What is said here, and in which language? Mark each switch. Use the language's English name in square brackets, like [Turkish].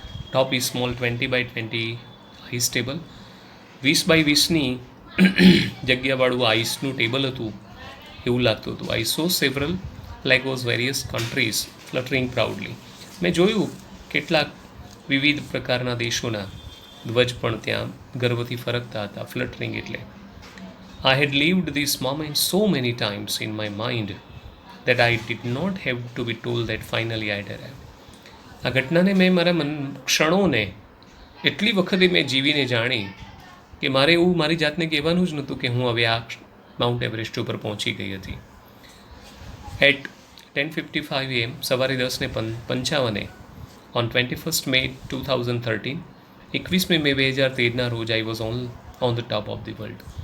[English] Top is small, 20x20 ice table. [Gujarati] 20x20ની જગ્યાવાળું આઈસનું table હતું એવું લાગતું હતું. [English] I saw several like was various countries fluttering proudly. [Gujarati] મેં જોયું કેટલાક વિવિધ પ્રકારના દેશોના ધ્વજ પણ ત્યાં ગર્વથી ફરકતા હતા. ફ્લટરિંગ એટલે [English] I had lived this moment so many times in my mind that I did not have to be told that finally I had arrived. [Gujarati] આ ઘટનાને મેં મારા ક્ષણોને એટલી વખતે મેં જીવીને જાણી કે મારે એવું મારી જાતને કહેવાનું જ નહોતું કે હું હવે આ માઉન્ટ એવરેસ્ટ ઉપર પહોંચી ગઈ હતી. એટ [English] 10:55 AM [Gujarati] સવારે 10:55 [English] on 21st May 2013 [Gujarati] 21મી મે 2013ના રોજ [English] I was on the top of the world.